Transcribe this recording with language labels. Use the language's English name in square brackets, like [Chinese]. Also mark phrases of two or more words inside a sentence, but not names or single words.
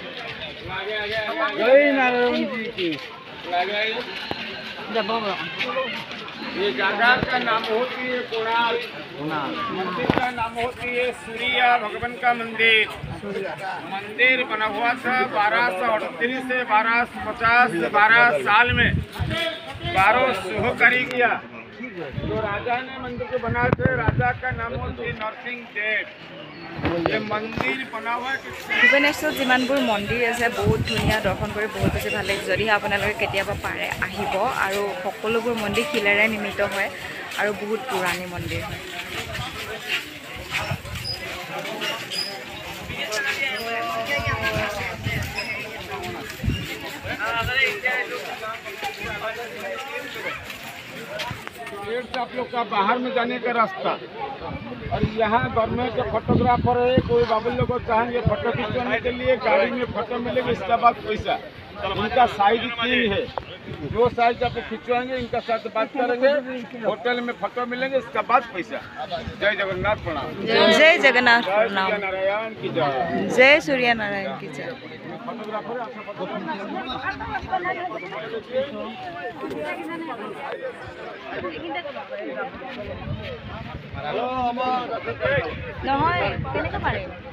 [Hindi] जय नारायण जी की ये जगह का नाम होती है कोणार्क मंदिर का नाम होती है सूर्य भगवान का मंदिर मंदिर बना हुआ था 1238 से 1250 से 12 साल में 12 शुभकारी किया जो राजा ने मंदिर को बनाए थे राजा का नाम होती है नरसिंह देव ये मंदिर बना हुआ [Assamese] ভুৱনেশ্বৰত যিমানবোৰ মন্দিৰ আছে বহুত ধুনীয়া দৰ্শন কৰি বহুত বেছি ভাল লাগে যদিহে আপোনালোকে কেতিয়াবা পাৰে আহিব আৰু সকলোবোৰ মন্দিৰ শিলেৰে নিৰ্মিত হয় আৰু বহুত পুৰণি মন্দিৰ হয় [Hindi] गेट से आप लोग का बाहर में जाने का रास्ता और यहाँ गवर्नमेंट के फोटोग्राफर है कोई बाबू लोग को चाहेंगे फोटो खिंचवाने के लिए गाड़ी में फोटो मिलेगा इसके बाद पैसा इनका साइज 3 है जो साइज आप खिंचवाएंगे इनका साथ बात करेंगे होटल में फोटो मिलेंगे इसका बाद पैसा जय जगन्नाथ प्रणाम जय जगन्नाथ प्रणाम नारायण की जय जय सूर्य नारायण की जय फोटोग्राफर [Assamese] নহয় কেনেকৈ পাৰে